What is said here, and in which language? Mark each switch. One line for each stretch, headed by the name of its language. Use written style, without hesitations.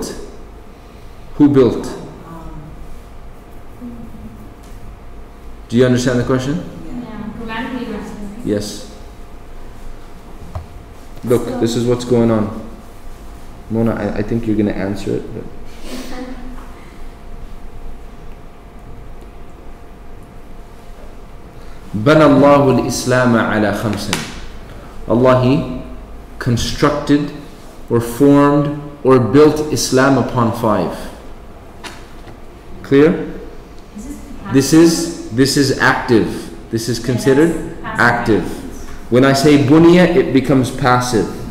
English: Built? Who built? Do you understand the question? Yeah. Grammatically, we're saying Yes. Look, this is what's going on. Mona, I think you're going to answer it.
Arabic: But بنى الله الإسلام على خمس.
English: Allah, He constructed or formed or built Islam upon 5. Clear? This is active. This is considered active. When I say bunya, it becomes passive.